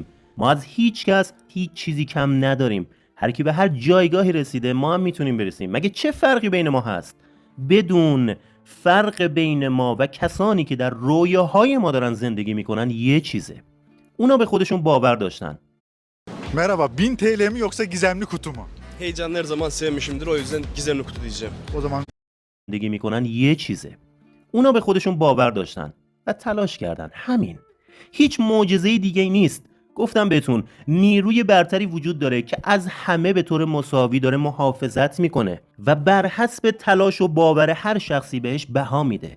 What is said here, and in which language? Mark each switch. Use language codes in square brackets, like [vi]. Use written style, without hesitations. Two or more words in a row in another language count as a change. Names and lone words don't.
[fa] ما از هیچ کس هیچ چیزی کم نداریم. هر کی به هر جایگاهی رسیده ما هم میتونیم برسیم. مگه چه فرقی بین ما هست؟ بدون فرق بین ما و kasani که در رویاهای ما دارن زندگی میکنن یه چیزه. اونا به خودشون باور داشتن. [tr] Merhaba, 1000 TL mi yoksa gizemli kutu mu? Heyecanlı her zaman sevmişimdir, o yüzden gizemli kutu diyeceğim. O zaman [fa] زندگی میکنن یه چیزه. اونا به خودشون باور داشتن و تلاش کردن. همین. هیچ معجزه‌ای دیگه نیست. گفتم بهتون نیروی برتری وجود داره که از همه به طور مساوی داره محافظت میکنه و بر حسب تلاش و باور هر شخصی بهش بها میده.